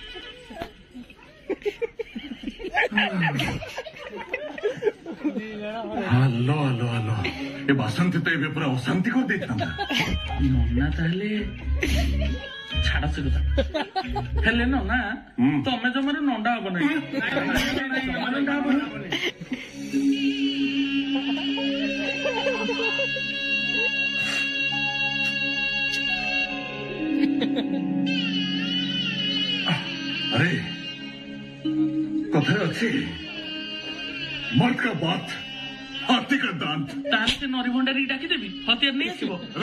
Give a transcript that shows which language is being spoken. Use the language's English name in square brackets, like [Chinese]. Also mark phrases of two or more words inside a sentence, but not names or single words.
[Odia] ହାଲୋ ହାଲୋ ହାଲୋ ଏ ବାସନ୍ତି ତ ଏବେ ପୁରା ଅଶାନ୍ତି କରିଦେଇଥାନ୍ତା। ନନା ତାହେଲେ ଛାଡ ସେ କଥା ହେଲେ ନନା ତମେ ଜମାରୁ ନଣ୍ଡା ହବ ନାହିଁ। ଆରେ କଥାରେ ଅଛି [Hindi] मर्द का बात हाथी का दांत। [Odia] ତାହେଲେ ସେ ନରି ଭଣ୍ଡାରୀ ଡାକିଦେବି ହତିଆର ନେଇ ଆସିବ।